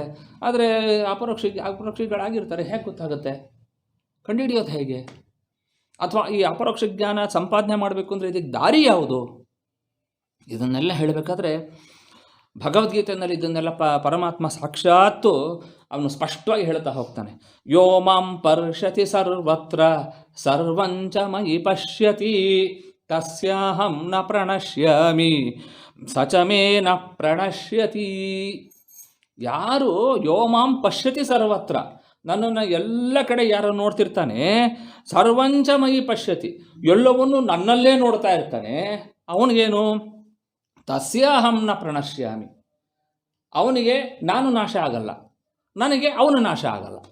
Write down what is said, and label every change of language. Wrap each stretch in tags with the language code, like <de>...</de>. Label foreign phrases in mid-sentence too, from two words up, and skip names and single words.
<kn>ಆದರೆ ಅಪರೋಕ್ಷಿಗಳಾಗಿರ್ತಾರೆ. ಹೇಗೆ ಗೊತ್ತಾಗುತ್ತೆ? ಕಂಡುಹಿಡಿಯೋದು ಹೇಗೆ? ಅಥವಾ ಈ ಅಪರೋಕ್ಷ ಜ್ಞಾನ ಸಂಪಾದನೆ ಮಾಡಬೇಕು ಅಂದರೆ ಇದಕ್ಕೆ ದಾರಿ ಯಾವುದು? ಇದನ್ನೆಲ್ಲ ಹೇಳಬೇಕಾದ್ರೆ ಭಗವದ್ಗೀತೆಯಲ್ಲಿ ಇದನ್ನೆಲ್ಲ ಪರಮಾತ್ಮ ಸಾಕ್ಷಾತ್ತು ಅವನು ಸ್ಪಷ್ಟವಾಗಿ ಹೇಳ್ತಾ ಹೋಗ್ತಾನೆ.</kn> <sa>ಯೋ ಮಾಂ ಪರ್ಷತಿ ಸರ್ವತ್ರ ಸರ್ವಂಚ ಮಯಿ ಪಶ್ಯತಿ ತಸ್ಯಾಹಂ ನ ಪ್ರಣಶ್ಯಾಮಿ ಸಚ ಮೇ ನ ಪ್ರಣಶ್ಯತಿ. ಯಾರು ಯೋ ಮಾಂ ಪಶ್ಯತಿ ಸರ್ವತ್ರ,</sa> <kn>ನನ್ನನ್ನು ಎಲ್ಲ ಕಡೆ ಯಾರು ನೋಡ್ತಿರ್ತಾನೆ,</kn> <sa>ಸರ್ವಂಚ ಮಯಿ ಪಶ್ಯತಿ,</sa> <kn>ಎಲ್ಲವನ್ನೂ ನನ್ನಲ್ಲೇ ನೋಡ್ತಾ ಇರ್ತಾನೆ, ಅವನಿಗೇನು?</kn> <sa>ತಸ್ಯಾಹಂ ನ ಪ್ರಣಶ್ಯಾಮಿ,</sa> <kn>ಅವನಿಗೆ ನಾನು ನಾಶ ಆಗಲ್ಲ, ನನಗೆ ಅವನು ನಾಶ ಆಗಲ್ಲ.</kn>